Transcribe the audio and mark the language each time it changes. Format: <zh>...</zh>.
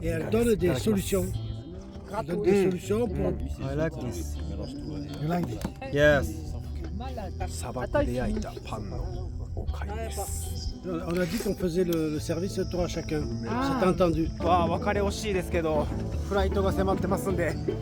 <fr>Et elle donne des solutions. Elle donne des solutions pour.</fr> <en>I like this. You like this? Yes.</en> <ja>砂漠で焼いたパンのおかゆです。</ja> <fr>On a dit qu'on faisait le service un tour à chacun. C'est entendu.</fr> <ja>わあ、別れ惜しいですけど、フライトが迫ってますんで。</ja>